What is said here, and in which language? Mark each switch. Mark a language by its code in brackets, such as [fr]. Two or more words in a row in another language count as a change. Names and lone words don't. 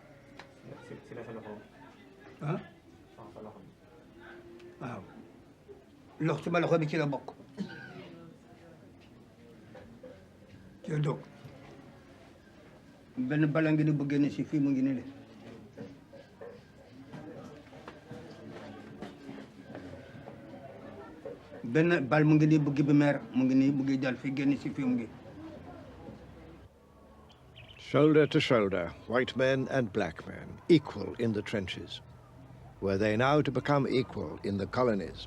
[wo] ah waaw lox sama loxo bi ci la bokk ci la dog benn bala ngi ni bu génn si fii mu ngi ni le benn bal mu ngi ni buggi bi meer mu ngi ni buggi dal fi génn si fii mu ngi. [en] Shoulder to shoulder, white men and black men, equal in the trenches. Were they now to become equal in the colonies?